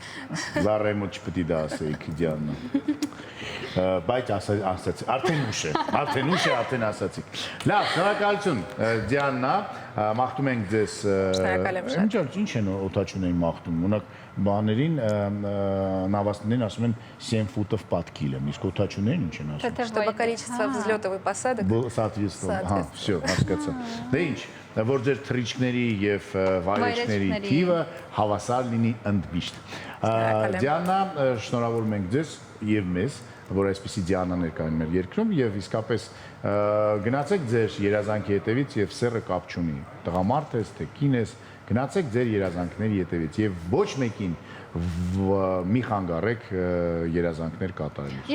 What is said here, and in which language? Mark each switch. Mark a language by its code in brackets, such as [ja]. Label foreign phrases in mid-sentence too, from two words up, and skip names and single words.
[hy] Զարեմը չպետք է դա ասեիք Դիանա։ Բայց ասացի, արդեն ուշ է, արդեն ասացիք։ Լավ, շնորհակալություն Դիանա, մաղթում ենք ձեզ։ Ինչ են օթաչուներին մաղթում։ Ունակ բաներին նավաստներին ասում են [ru] 7 футов под килем, [hy] իսկ օթաչուներին ինչ են ասում։ [ru] Чтобы количество взлётов и посадок соответственно, [hy] ահա, всё, հասկացա։ Դե ինչ, որ ձեր թռիչքների եւ վայրեջքների թիվը հավասար լինի ընդմիշտ։ Դիանա, շնորհավորում ենք ձեզ եւ մեզ, որ այսպեսի Դիանաներ կային մեր երկրում եւ իսկապես գնացեք ձեր երազանքի հետևից եւ սեռը կապ չունի։ Տղամարդ ես, թե կին ես, գնացեք ձեր երազանքների հետևից եւ ոչ մեկին մի խանգարեք երազանքներ կատարելուց։